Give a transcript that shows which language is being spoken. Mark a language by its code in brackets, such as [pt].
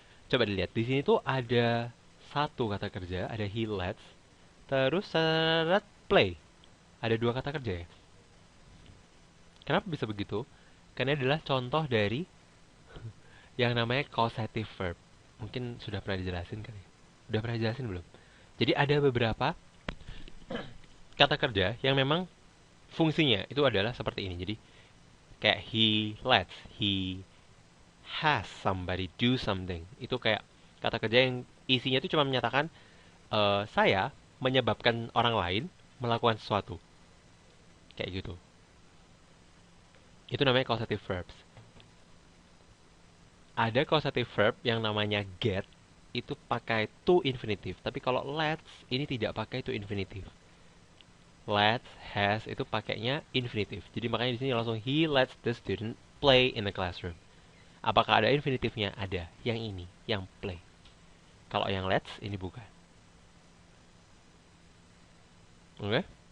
[id] Coba dilihat. Di sini tuh ada satu kata kerja, ada he lets, terus syarat play. Ada dua kata kerja ya. Kenapa bisa begitu? Karena adalah contoh dari yang namanya causative verb. Mungkin sudah pernah dijelasin kali. Udah pernah dijelasin belum? Jadi ada beberapa kata kerja yang memang fungsinya itu adalah seperti ini. Jadi kayak [en] he lets, he has somebody do something. [id] Itu kayak kata kerja yang isinya itu cuma menyatakan saya menyebabkan orang lain melakukan sesuatu. Kayak gitu. Itu namanya causative verbs. Ada causative verb yang namanya get, itu pakai to infinitive. Tapi kalau let's, ini tidak pakai to infinitive. Let's, has, itu pakainya infinitive. Jadi makanya di sini langsung [en] he lets the student play in the classroom. [id] Apakah ada infinitifnya? Ada. Yang ini, yang play. Kalau yang let's, ini bukan. Oke? Okay?